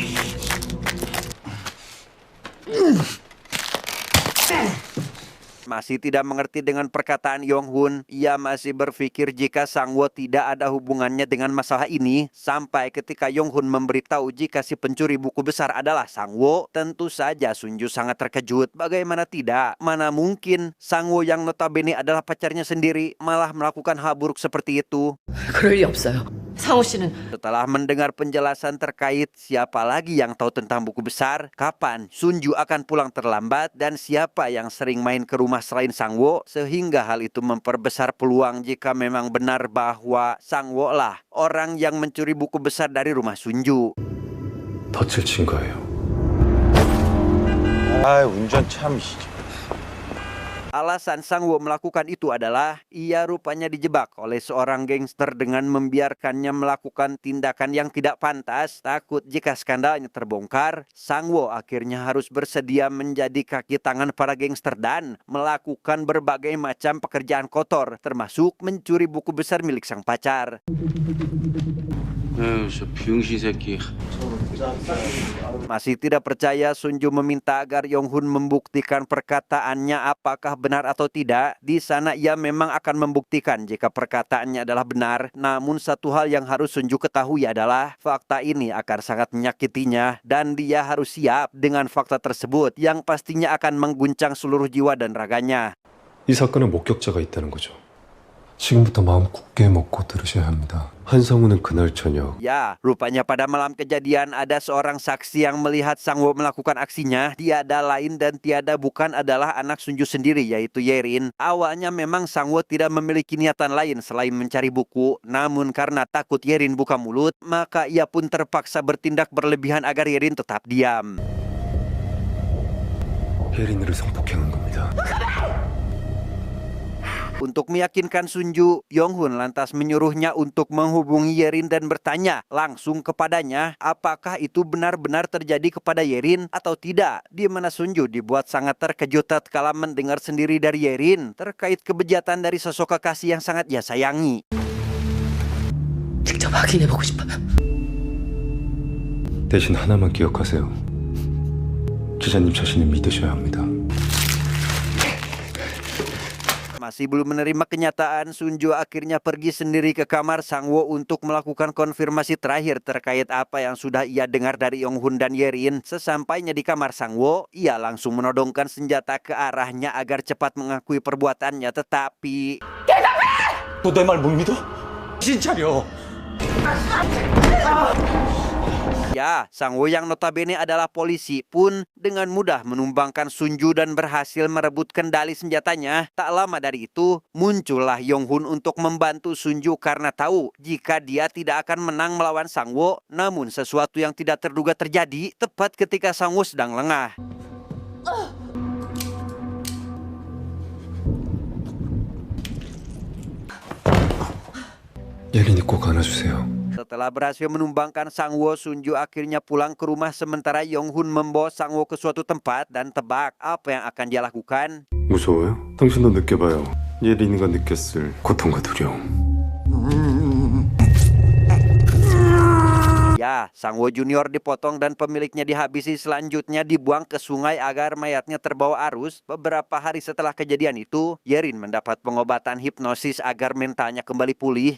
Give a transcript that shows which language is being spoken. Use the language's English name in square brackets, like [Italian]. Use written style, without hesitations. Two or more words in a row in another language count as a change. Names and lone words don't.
[Indonesian] Masih tidak mengerti dengan perkataan Yong-hun, ia masih berpikir jika Sang-woo tidak ada hubungannya dengan masalah ini. Sampai ketika Yong-hun memberitahu jika si pencuri buku besar adalah Sang-woo, tentu saja Sunju sangat terkejut. Bagaimana tidak? Mana mungkin Sang-woo yang notabene adalah pacarnya sendiri malah melakukan hal buruk seperti itu? [Korean] 그럴 리 없어요. 상호 씨는 [Indonesian] Setelah mendengar penjelasan terkait siapa lagi yang tahu tentang buku besar, kapan Sunju akan pulang terlambat, dan siapa yang sering main ke rumah selain Sangwo, sehingga hal itu memperbesar peluang jika memang benar bahwa Sangwo lah orang yang mencuri buku besar dari rumah Sunju. [Korean] 덫을 친 거예요. 아, 운전 참. [Indonesian] Alasan Sangwo melakukan itu adalah ia rupanya dijebak oleh seorang gangster dengan membiarkannya melakukan tindakan yang tidak pantas. Takut jika skandalnya terbongkar, Sangwo akhirnya harus bersedia menjadi kaki tangan para gangster dan melakukan berbagai macam pekerjaan kotor, termasuk mencuri buku besar milik sang pacar. [Korean] 저 병신 새끼. [Indonesian] Masih tidak percaya, Sunju meminta agar Yonghun membuktikan perkataannya apakah benar atau tidak. Di sana ia memang akan membuktikan jika perkataannya adalah benar. Namun satu hal yang harus Sunju ketahui adalah fakta ini akan sangat menyakitinya dan dia harus siap dengan fakta tersebut yang pastinya akan mengguncang seluruh jiwa dan raganya. [Korean] 이 사건에 목격자가 있다는 거죠. 지금부터 마음 굳게 먹고 들으셔야 합니다. 한성우는 그날 저녁 [Indonesian] Ya, rupanya pada malam kejadian ada seorang saksi yang melihat Sangwo melakukan aksinya. Tiada lain dan tiada bukan adalah anak Sunju sendiri, yaitu Yerin. Awalnya memang Sangwo tidak memiliki niatan lain selain mencari buku. Namun karena takut Yerin buka mulut, maka ia pun terpaksa bertindak berlebihan agar Yerin tetap diam. [Korean] 혜린이를 성폭행한 겁니다. [Indonesian] Untuk meyakinkan Sunju, Yonghun lantas menyuruhnya untuk menghubungi Yerin dan bertanya langsung kepadanya apakah itu benar-benar terjadi kepada Yerin atau tidak. Di mana Sunju dibuat sangat terkejut tatkala mendengar sendiri dari Yerin terkait kebejatan dari sosok kekasih yang sangat ia sayangi. [Korean] 직접 확인해보고 싶어요. 대신 하나만 기억하세요. 기자님 자신을 믿으셔야 합니다. [Indonesian] Masih belum menerima kenyataan, Sunju akhirnya pergi sendiri ke kamar Sangwo untuk melakukan konfirmasi terakhir terkait apa yang sudah ia dengar dari Yonghun dan Yerin. Sesampainya di kamar Sangwo, ia langsung menodongkan senjata ke arahnya agar cepat mengakui perbuatannya, tetapi... [Korean] 너 내 말 못 믿어? 정신 차려. [Indonesian] Ya, Sangwo yang notabene adalah polisi pun dengan mudah menumbangkan Sunju dan berhasil merebut kendali senjatanya. Tak lama dari itu, muncullah Yonghun untuk membantu Sunju karena tahu jika dia tidak akan menang melawan Sangwo. Namun sesuatu yang tidak terduga terjadi tepat ketika Sangwo sedang lengah. [Korean] 예린이 꼭 안아주세요. [Indonesian] Setelah berhasil menumbangkan Sangwo, Sunju akhirnya pulang ke rumah sementara Yonghun membawa Sangwo ke suatu tempat dan tebak apa yang akan dia lakukan. [Korean] 무서워요? 당신도 느껴봐요. 예린이가 느꼈을 고통과 두려움. [Indonesian] Ya, Sangwo Junior dipotong dan pemiliknya dihabisi, selanjutnya dibuang ke sungai agar mayatnya terbawa arus. Beberapa hari setelah kejadian itu, Yerin mendapat pengobatan hipnosis agar mentalnya kembali pulih.